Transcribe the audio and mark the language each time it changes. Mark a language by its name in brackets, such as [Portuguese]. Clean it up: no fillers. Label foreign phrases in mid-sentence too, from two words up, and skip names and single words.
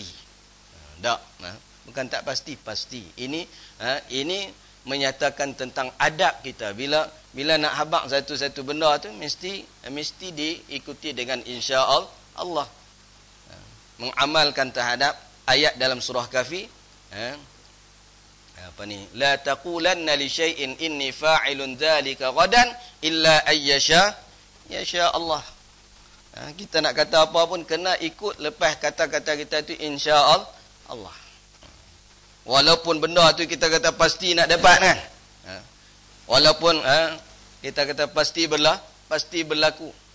[Malay] Tak, bukan tak pasti, pasti. Ini menyatakan tentang adab kita. Bila nak habaq satu-satu benda tu mesti diikuti dengan [Arabic] إن شاء الله. [Malay] Mengamalkan terhadap ayat dalam surah Kahfi, [Arabic] لا تقولن لشيء إني فاعل ذلك غدا إلا أن يشاء الله. [Malay] Kita nak kata apa pun kena ikut lepas kata-kata kita tu [Arabic] إن شاء الله. [Malay] Walaupun benda tu kita kata pasti nak dapat kan. Walaupun kita kata pasti berlaku.